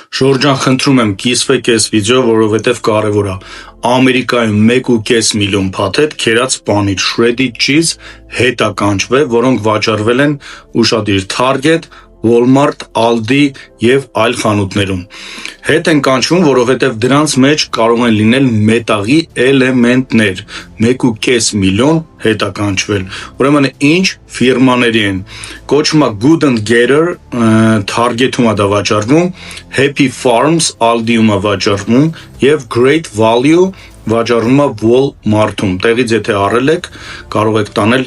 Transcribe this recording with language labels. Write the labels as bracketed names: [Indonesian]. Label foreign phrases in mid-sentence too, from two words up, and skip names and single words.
[Armenian] Ժորժան, խնդրում եմ, կիսվեք այս վիդեո, որովհետև կարևոր է։ Ամերիկայում 1.5 միլիոն փաթեթ քերած պանիր [English] shredded cheese [Armenian] հետ է կանչվել, որոնք վաճառվել են ուշադիր Target, Walmart, Aldi եւ այլ խանութներում։ Հետ են կանչվում, որովհետև դրանց մեջ կարող են լինել մետաղի էլեմենտներ։ 1.5 միլիոն հետ է կանչվել։ Ուրեմն ինչ ֆիրմաների են։ Կոչվում է Good and Getter, Target-ում է դա վաճառվում, Happy Farms, Aldi-ում է վաճառվում եւ Great Value վաճառվում է Walmart-ում։ Տեղից եթե առել եք, կարող եք տանել